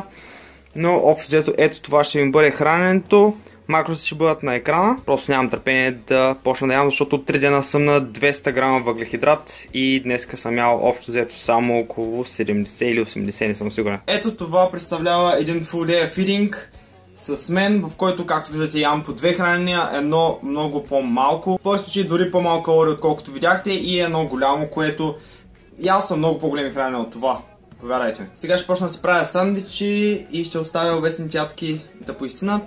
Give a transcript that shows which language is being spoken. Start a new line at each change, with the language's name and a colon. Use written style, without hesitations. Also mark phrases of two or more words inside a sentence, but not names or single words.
Bulgarian: Но общо взето ето това ще ми бъде храненето. Макросите ще бъдат на екрана. Просто нямам търпение да почна да ям, защото от 3 дена съм на 200 грама въглехидрат и днеска съм ял общо взето само около 70 или 80, не съм сигурен. Ето това представлява един
English: full day feeding
Bulgarian: с мен, в който, както виждате, ям по 2 хранения, едно много по-малко. В повечето случаи дори по-малко калории, отколкото видяхте, и едно голямо, което ял съм много по-големи хранения от това. Повярвайте ми. Сега ще почна да се правя сандвичи и ще оставя овесните ядки да поистинат.